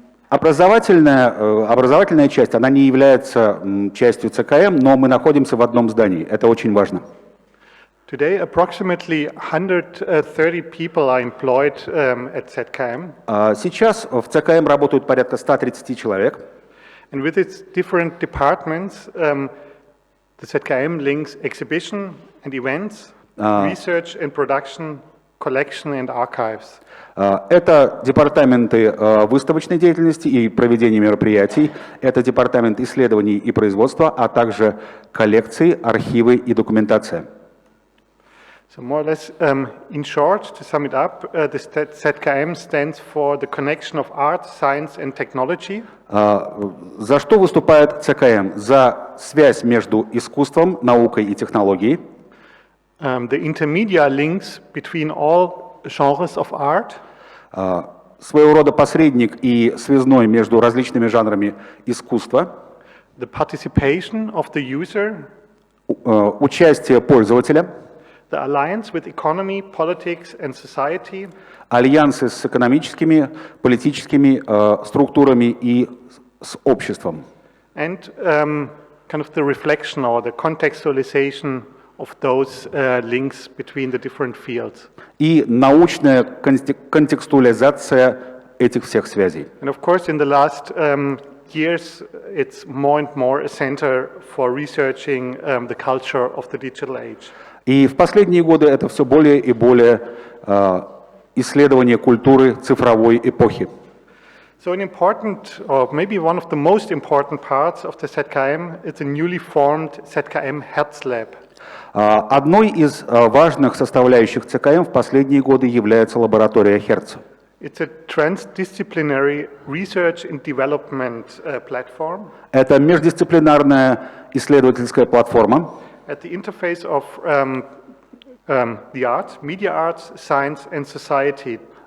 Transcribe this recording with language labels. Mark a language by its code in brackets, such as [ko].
[ru] Образовательная часть, она не является частью ЦКМ, но мы находимся в одном здании. Это очень важно. [en] Today, approximately 130 people are employed at ZKM. [ru] Сейчас в ЦКМ работают порядка 130 человек. [en] And with its different departments, the ZKM links exhibition and events, research and production, collection and archives. [ru] Это департаменты выставочной деятельности и проведения мероприятий, это департамент исследований и производства, а также коллекции, архивы и документация. [en] So more or less, in short, to sum it up, the ZKM stands for the connection of art, science and technology. [ru] За что выступает ЦКМ? За связь между искусством, наукой и технологией. [en] The intermedia links between all genres of art. [ru] Своего рода посредник и связной между различными жанрами искусства. [en] The participation of the user. [ru] Участие пользователя. [en] The alliance with economy, politics and society. [ru] Альянсы с экономическими, политическими структурами и с обществом. [en] And kind of the reflection or the contextualization of those links between the different fields. [ru] И научная контекстуализация этих всех связей. [en] And of course, in the last years, it's more and more a center for researching the culture of the digital age. [ru] И в последние годы это все более и более исследование культуры цифровой эпохи. [en] So an important, or maybe one of the most important parts of the ZKM is a newly formed ZKM Herz Lab. [ru] Одной из важных составляющих ЦКМ в последние годы является лаборатория Herz. [en] It's a transdisciplinary research and development platform. [ru] Это междисциплинарная исследовательская платформа. [en] At the interface of the arts, media arts, science and society.